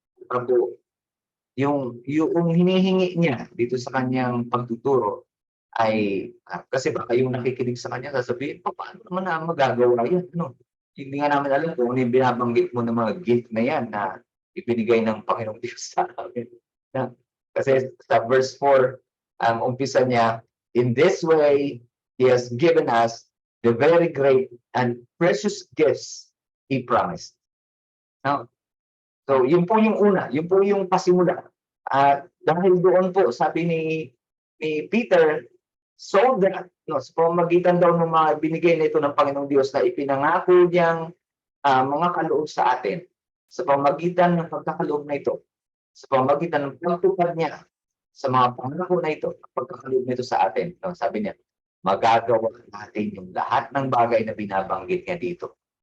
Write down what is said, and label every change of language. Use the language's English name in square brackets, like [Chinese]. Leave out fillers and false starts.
[Filipino] Ano, yung hinihingi niya dito sa kanyang pagtuturo ay kasi baka yung nakikinig sa kanya sasabihin, paano naman na magagawa yan? Ano? Hindi nga namin alam kung ano yung binabanggit mo ng mga gift na yan na ibinigay ng Panginoong Diyos sa amin. Na, kasi sa verse 4, ang umpisa niya, [English] in this way, He has given us the very great and precious gifts He promised. [Filipino] Now, so, yun po yung una, yun po yung pasimula. At dahil doon po, sabi ni Peter, so that, no, sa pamamagitan daw ng mga binigay na ito ng Panginoong Diyos na ipinangako niyang mga kaloob sa atin, sa pamamagitan ng pagkakaloob na ito, sa pamamagitan ng pagtupad niya sa mga pangako na ito, pagkakaloob nito sa atin, no, sabi niya, magagawa natin yung lahat ng bagay na binabanggit niya dito.